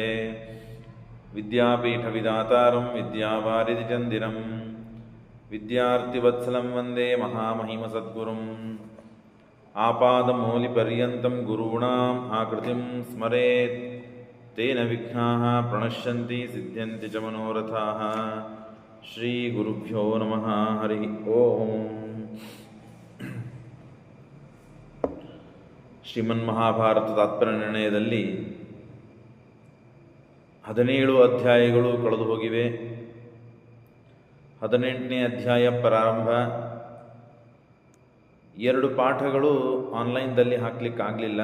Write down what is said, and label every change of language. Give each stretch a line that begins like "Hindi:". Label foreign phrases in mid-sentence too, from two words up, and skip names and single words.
Sanskrit: विद्यापीठविदातारं विद्यावारिधिचन्दिरं विद्यार्थिवत्सलं वन्दे महामहिमसद्गुरुम्। आपादमौलिपर्यन्तं गुरूणाम् आकृतिं स्मरेत् तेन विघ्नाः प्रणश्यन्ति सिद्ध्यन्ति च मनोरथाः। ಶ್ರೀಗುರುಭ್ಯೋ ನಮಃ. ಹರಿ ಓಂ.
Kannada: ಶ್ರೀಮನ್ಮಹಾಭಾರತ ತಾತ್ಪರ್ಯ ನಿರ್ಣಯದಲ್ಲಿ 17 ಅಧ್ಯಾಯಗಳು ಕಳೆದು ಹೋಗಿವೆ. 18ನೇ ಅಧ್ಯಾಯ ಪ್ರಾರಂಭ. 2 ಪಾಠಗಳು ಆನ್ಲೈನ್ದಲ್ಲಿ ಹಾಕಲಿಕ್ಕಾಗಲಿಲ್ಲ.